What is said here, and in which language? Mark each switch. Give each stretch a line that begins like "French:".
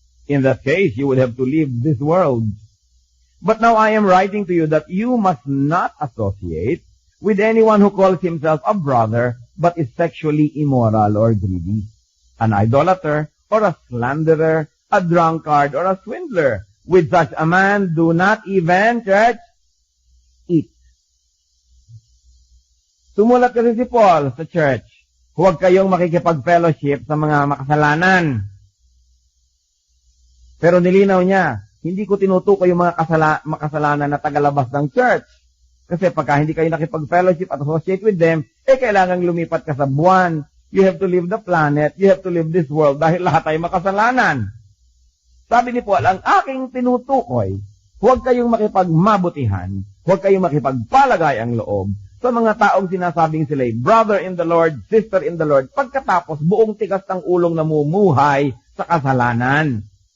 English: In that case, you would have to leave this world. But now I am writing to you that you must not associate with anyone who calls himself a brother but is sexually immoral or greedy, an idolater or a slanderer, a drunkard or a swindler. With such a man, do not even, church, eat.
Filipino: Sumulat kasi si Paul sa church, huwag kayong makikipag-fellowship sa mga makasalanan. Pero nilinaw niya, hindi ko tinutukoy yung mga makasalanan na tagalabas ng church. Kasi pagka hindi kayo nakipag-fellowship at
English: associate with them,
Filipino: kailangang lumipat ka sa buwan.
English: You have to leave the planet, you have to leave this world
Filipino: dahil lahat ay makasalanan. Sabi ni Paul, ang aking tinutukoy, huwag kayong makipagmabutihan, huwag kayong makipagpalagay ang loob sa mga taong sinasabing sila'y
English: brother in the Lord,
Filipino: sister in the Lord, pagkatapos buong tigas ng ulong namumuhay sa kasalanan.